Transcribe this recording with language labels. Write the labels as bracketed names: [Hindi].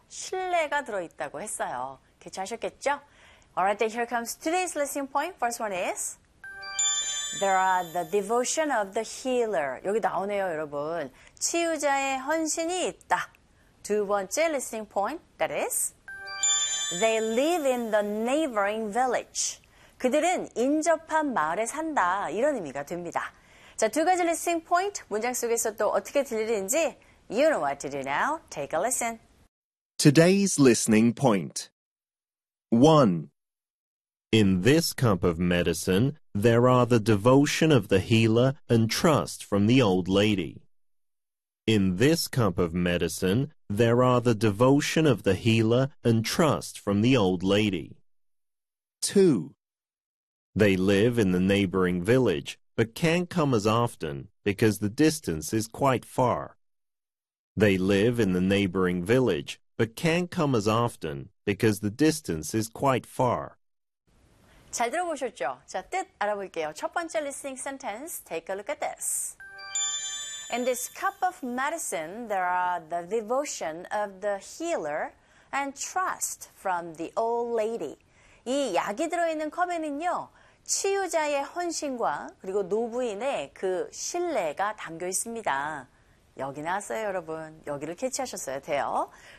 [Korean] 신뢰가 들어있다고 했어요. 괜찮으셨겠죠? [English] Alright, then here comes today's listening point. First one is There are the devotion of the healer. [Korean] 여기 나오네요, 여러분. 치유자의 헌신이 있다. 두 번째 [English] listening point, that is They live in the neighboring village. [Korean] 그들은 인접한 마을에 산다. 이런 의미가 됩니다. 자, 두 가지 listening point, 문장 속에서 또 어떻게 들리는지 [English] You know what to do now. Take a listen. Today's listening point. 1. In this cup of medicine, there are the devotion of the healer and trust from the old lady. In this cup of medicine, there are the devotion of the healer and trust from the old lady. 2. They live in the neighboring village, but can't come as often because the distance is quite far. They live in the neighboring village, but can't come as often because the distance is quite far. [Korean] 잘 들어보셨죠? 자, 뜻 알아볼게요. 첫 번째 [English] listening sentence, take a look at this. In this cup of medicine, there are the devotion of the healer and trust from the old lady. [Korean] 이 약이 들어있는 컵에는요, 치유자의 헌신과 그리고 노부인의 그 신뢰가 담겨 있습니다. 여기 나왔어요, 여러분. 여기를 캐치하셨어야 돼요.